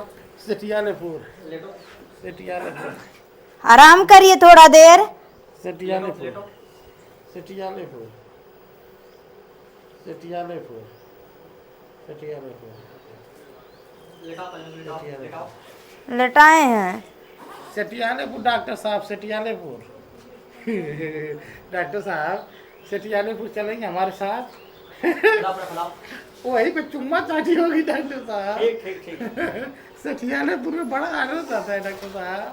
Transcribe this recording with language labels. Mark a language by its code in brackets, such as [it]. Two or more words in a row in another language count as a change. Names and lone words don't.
[hi] सटियालेपुर, लेटो सटियालेपुर, आराम करिए थोड़ा देर। सटियालेपुर, सटियालेपुर, सटियालेपुर, सटियालेपुर, लेटाओ पहले, लेटाओ लेटाओ। लेटाए हैं। सटियालेपुर डॉक्टर साहब, सटियालेपुर। डॉक्टर साहब, सटियालेपुर चलेंगे हमारे साथ? खिलाओ पूरा खिलाओ। वहीं पे चुम्मा चाटी होगी डॉक्टर साहब। ठीक ठीक ठीक। सटियालेपुर में बड़ा आनंद आता है डॉक्टर साहब।